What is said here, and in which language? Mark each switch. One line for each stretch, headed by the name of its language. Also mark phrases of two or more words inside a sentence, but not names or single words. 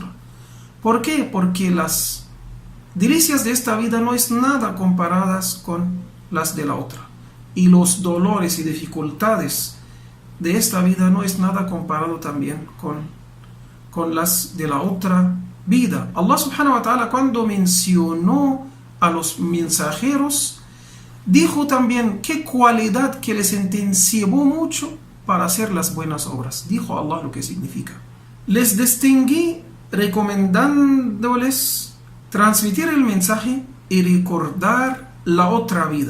Spanish: ¿Por qué? Porque las delicias de esta vida no es nada comparadas con las de la otra. Y los dolores y dificultades de esta vida no es nada comparado también con las de la otra vida.
Arabic: الله سبحانه وتعالى,
Spanish: cuando mencionó a los mensajeros, dijo también qué cualidad que les intensivó mucho para hacer las buenas obras. Dijo Allah lo que significa. Les distinguí recomendándoles transmitir el mensaje y recordar la otra vida.